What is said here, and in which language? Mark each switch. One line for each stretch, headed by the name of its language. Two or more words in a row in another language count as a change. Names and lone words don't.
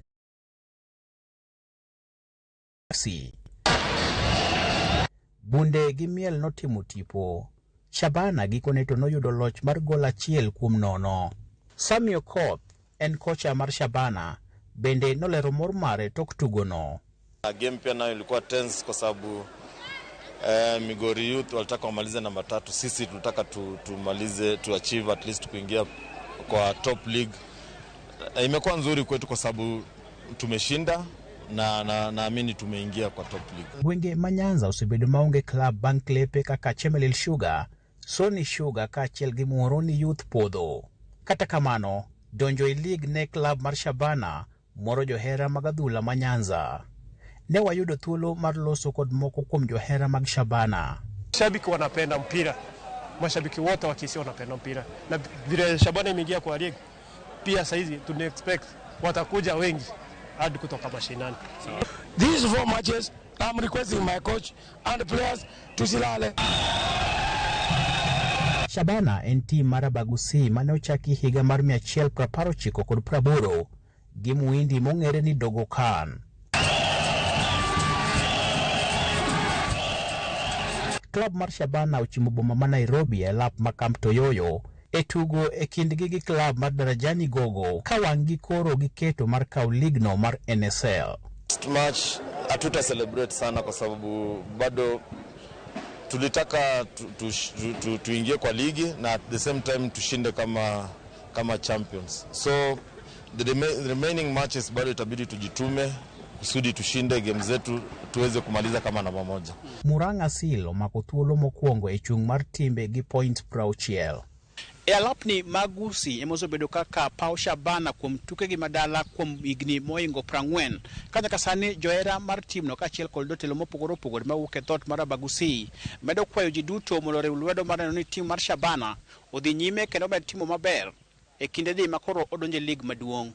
Luo (Kenya and Tanzania): Bunde gi miel notimo tipo. Shabana gikone to noyudo loch mar gol 1-0. Samuel Koth en kocha mar Shabana bende nolero mor mare tok tugo no.
Swahili: Game pia nayo ilikuwa tense kwa sababu Migori Youth walitaka wamalize namba 3, sisi tulitaka tumalize
English: to achieve at least
Swahili: kuingia kwa
English: top league.
Swahili: Imekuwa nzuri kwetu kwa sababu tumeshinda na naamini tumeingia kwa
English: top league.
Luo (Kenya and Tanzania): Gwenge Manyanza osebedo maonge club bang' klepe kaka Chemelil Sugar, Sony Sugar kaachiel gi Muhoroni Youth podho. Kata kamano, donjo e league ne club mar Shabana moro johera mag adhula Manyanza. Ne wayudo thuolo mar loso kod moko kuom johera mag Shabana.
Swahili: Shabiki wanapenda mpira. Mashabiki wote wa Kisii wanapenda mpira. Na vile Shabana imeingia kwa league, pia saizi tuna expect watakuja wengi hadi kutoka mashinani.
English: These 4 matches, I'm requesting my coach and the players to silale.
Luo (Kenya and Tanzania): Shabana en tim mar Gusii mane ochaki higa mar 119 kod 80 gi muindi mong'ere ni Dogo Khan. Klab mar Shabana ochimo boma ma Nairobi e lap ma Camp Toyoyo e tugo e kindgi gi klab mar Darajani Gogo ka wang'gi koro giketo mar kawo ligno mar NSL.
Swahili: Match hatuta celebrate sana kwa sababu bado tulitaka tuingie kwa ligi na
English: at the same time
Swahili: tushinde kama champions.
English: So the remaining matches
Swahili: bado itabidi tujitume kusudi tushinde game zetu tuweze kumaliza kama namba 1.
Luo (Kenya and Tanzania): Murang'a Seal omako thuolo mokwongo e chung' mar timbe gi point 60. E alapni mag Gusii emosebedo kaka paw Shabana kuom tuke gi madala kuom higni moingo 40. Kanyaka sani johera mar timno kaachiel kod jotelo mopogore opogore mawuok e dhot mar Gusii medo kwayo ji duto mondo riw lwedo mar neno ni tim mar Shabana odhi nyime kendo med timo maber e kindegi ma koro odonjo e lig maduong'.